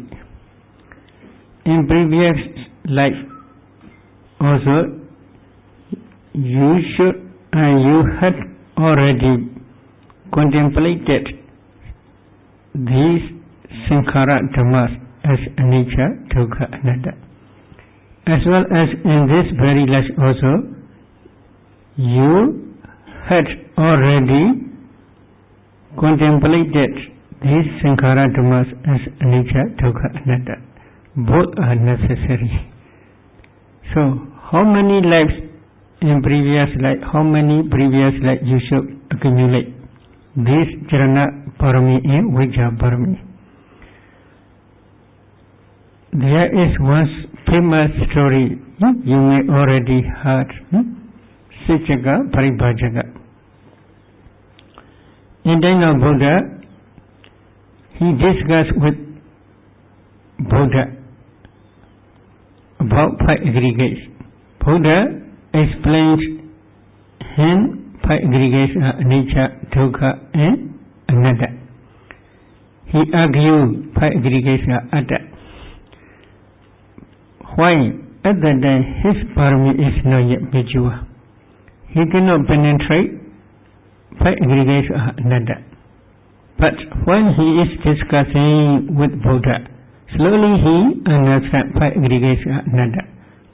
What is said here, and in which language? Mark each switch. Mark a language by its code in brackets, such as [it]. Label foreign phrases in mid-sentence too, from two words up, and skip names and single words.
[en] In previous life, also you had already contemplated these Sankhara Dhammas as [pi] anicca, dukkha, anatta. [en] As well as in this very life also, you had already contemplated these Sankhara Dhammas as [pi] anicca, dukkha, anatta. [en] Both are necessary. So, how many previous life you should accumulate this Charana Parami and Vijja Parami? There is one famous story you may already heard, Sicaka Paribhajaka. In time of Buddha, he discussed with Buddha about five aggregates. Buddha explains him five aggregates are [pi] anicca, dukkha, [en] and anatta. He argued five aggregates are atta. Why? At that time his parami is not yet mature. He cannot penetrate five aggregates are anatta. But when he is discussing with Buddha, slowly he understands five aggregates are anatta.